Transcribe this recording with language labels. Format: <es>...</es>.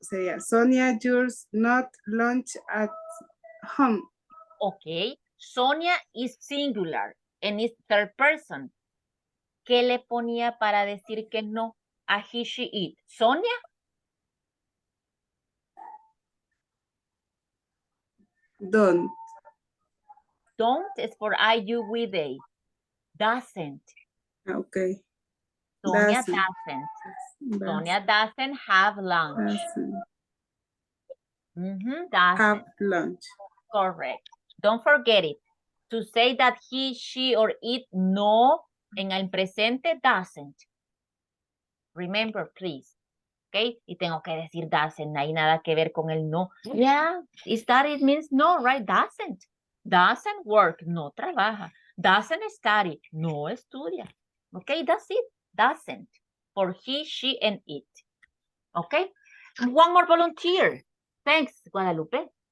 <es>Sería</es> <en>Sonia, yours not lunch at home. Okay. Sonia is singular and is third person.</en> <es>¿Qué le ponía para decir que no a he, she, it?</es> <en>Sonia? Don't. Don't is for I, you, we, they. Doesn't. Okay. Sonia Doesn't. doesn't. Sonia doesn't have lunch. Doesn't Doesn't. have lunch. Correct. Don't forget it. To say that he, she, or it</en> <es>no en el presente</es> <en>doesn't. Remember, please. Okay?</en> <es>Y tengo que decir doesn't. No hay nada que ver con el no.</es> <en>Yeah, is that it means no, right? Doesn't. Doesn't work.</en> <es>No trabaja.</es> <en>Doesn't study.</en> <es>No estudia.</es> <en>Okay, that's it. Doesn't. For he, she, and it. Okay? One more volunteer. Thanks, Guadalupe.</en>